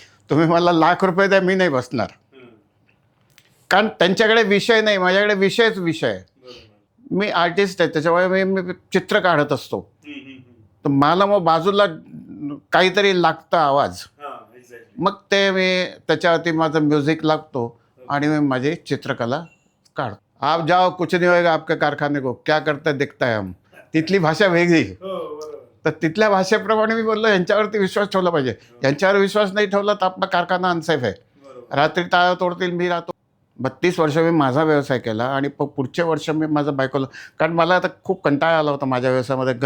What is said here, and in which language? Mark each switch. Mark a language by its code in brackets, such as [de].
[mr] तुम्ही मला ₹1,00,000 द्या, मी नाही बसणार. कारण त्यांच्याकडे विषय नाही, माझ्याकडे विषयच विषय आहे. मी आर्टिस्ट आहे, त्याच्यामुळे मी चित्र काढत असतो. तर मला मग बाजूला काहीतरी लागतं आवाज, मग ते मी त्याच्यावरती माझं म्युझिक लागतो आणि मी माझी चित्रकला काढतो. [hi] आप जाओ कुछ नहीं होएगा आपके कारखाने को, क्या करता दिखता है हम. [mr] तिथली भाषा वेगळी. तर तिथल्या भाषेप्रमाणे मी बोललो यांच्यावरती विश्वास ठेवला पाहिजे. यांच्यावर विश्वास नाही ठेवला तर आपला कारखाना अनसेफ आहे. रात्री टाळं तोडतील, मी राहतो. 32 वर्ष मी माझा व्यवसाय केला आणि पुढचे वर्ष मी माझं बायकोला, कारण मला आता खूप कंटाळा आला होता माझ्या व्यवसायामध्ये.